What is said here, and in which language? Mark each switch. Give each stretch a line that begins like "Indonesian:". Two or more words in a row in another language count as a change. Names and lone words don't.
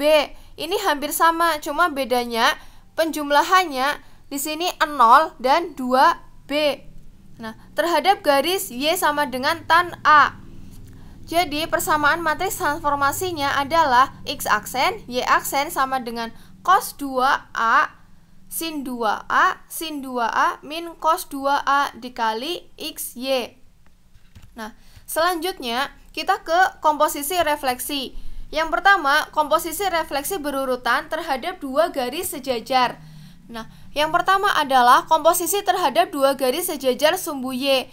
Indonesian: Ini hampir sama, cuma bedanya penjumlahannya di sini 0 dan 2B. Nah, terhadap garis Y sama dengan tan A. Jadi, persamaan matriks transformasinya adalah X aksen, Y aksen sama dengan cos 2A sin 2A, sin 2A, min cos 2A dikali XY. Nah, selanjutnya kita ke komposisi refleksi. Yang pertama, komposisi refleksi berurutan terhadap dua garis sejajar. Nah, yang pertama adalah komposisi terhadap dua garis sejajar sumbu Y.